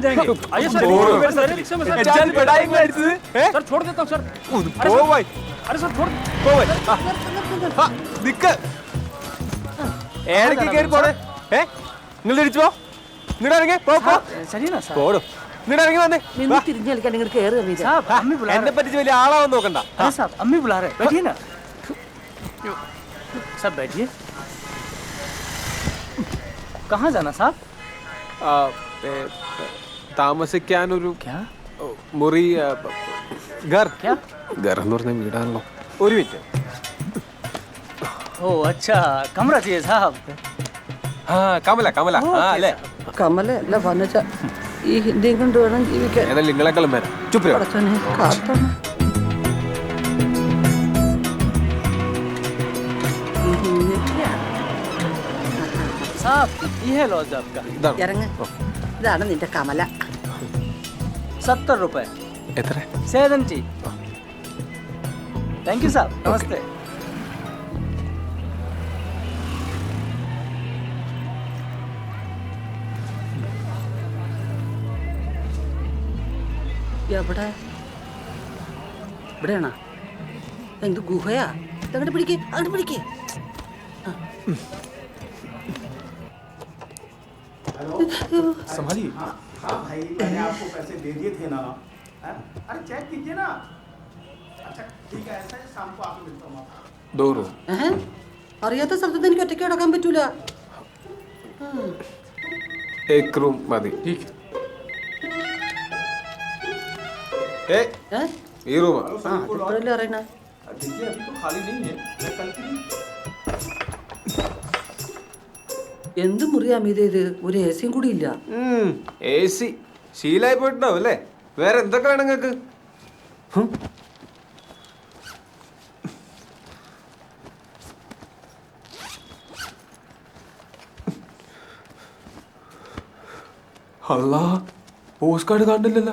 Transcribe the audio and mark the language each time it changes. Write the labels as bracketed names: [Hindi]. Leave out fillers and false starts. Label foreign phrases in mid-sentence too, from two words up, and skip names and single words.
[Malayalam] ഏടൊക്കെ കയറി പോണേ? നിങ്ങൾ തിരിച്ചു പോ. നിങ്ങൾ ഇറങ്ങി പോടും. നിങ്ങൾ ഇറങ്ങി വന്നേ. നിന്ന് തിരിഞ്ഞു കളിക്കാൻ നിങ്ങൾ കയറി ഹമീദേ. എന്നെ പറ്റിച്ച് വലിയ ആളാവാൻ നോക്കണ്ട. [Hindi] अम्मी बुला रहे, बैठिए ना। सब बैठिए। कहाँ जाना साहब? [Malayalam] താമസിക്കാനൊരു മുറി, ഗർ. [Hindi] क्या? [Malayalam] ഗർ എന്ന് പറഞ്ഞ വീടാണല്ലോ. ഒരു മിനിറ്റ്. [Hindi] ओ अच्छा, कमरा चाहिए साहब। [Malayalam] ആ കമല കമല. ആ അല്ലേ? കമല അല്ല വനജ. ഈ ഹിന്ദിയും കൊണ്ട് വേണം ജീവിക്കാൻ. ഏതായാലും നിങ്ങളെക്കാളും വരാം. ചുപ്രിയോ. പടച്ചോനെ കാത്തോണം. [Hindi] साहब ये है लॉज आपका। [Malayalam] ഇതാണ്. ഇറങ്ങ്. ഇതാണ് നിന്റെ കമല. [Hindi] 70 रुपए। [Malayalam] എത്ര? [Hindi] 70। [English] thank you [Hindi] साहब, नमस्ते। [Malayalam] എവിടെ? ഇവിടെയാണോ? എന്ത് ഗുഹയാ? അങ്ങോട്ട് പിടിക്കേ, അങ്ങോട്ട് പിടിക്കേ. [Hindi] സംഭാലിए. भाई मैंने आपको पैसे दे दिए थे ना. अरे चेक कीजिए ना. अच्छा ठीक है, ऐसा है, शाम को आके मिलता हूँ आपको. दो रूम. [Malayalam] അറിയാത്ത സ്ഥലത്ത് എനിക്ക് ഒറ്റയ്ക്ക് കിടക്കാൻ പറ്റൂല. [Hindi] एक रूम [Malayalam] മതി. ഈ റൂമാ. ഇപ്പോഴല്ലേ അറിയണ. [Hindi] देखिए अभी तो खाली नहीं है, मैं कल की. [Malayalam] എന്ത് മുറിയാ മീത ഇത്? ഒരു എ സിയും കൂടി ഇല്ല. AC ശീലായി പോയിട്ടുണ്ടാവും അല്ലേ? വേറെ എന്തൊക്കെ വേണം നിങ്ങൾക്ക്? അല്ലാ, പോസ്റ്റ് കാർഡ് കണ്ടില്ലല്ലോ.